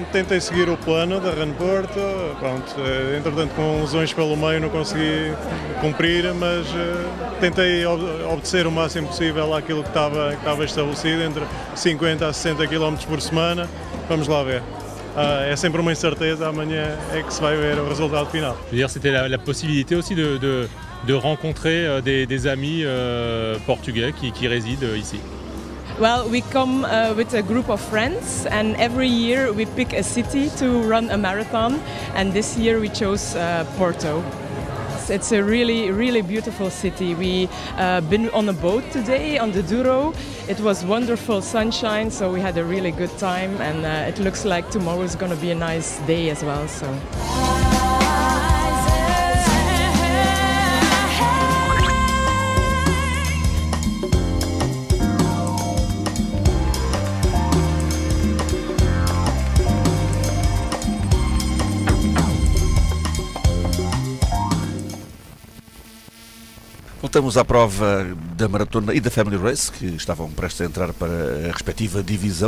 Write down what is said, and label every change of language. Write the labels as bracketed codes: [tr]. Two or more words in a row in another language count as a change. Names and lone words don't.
[pt] Tentei seguir o plano da Run Porto, pronto, entretanto com lesões pelo meio não consegui cumprir, mas tentei obedecer o máximo possível àquilo que estava estabelecido, entre 50 a 60 km por semana, vamos lá ver. É sempre uma incerteza, amanhã é que se vai ver o resultado final. [fr] C'était la possibilité aussi de rencontrer des amis portugais qui résident ici. [en] Well, we come with a group of friends and every year we pick a city to run a marathon and this year we chose Porto. It's a really, really beautiful city. We been on a boat today on the Douro. It was wonderful sunshine, so we had a really good time and it looks like tomorrow is going to be a nice day as well. So. [pt] Voltamos à prova da Maratona e da Family Race, que estavam prestes a entrar para a respectiva divisão.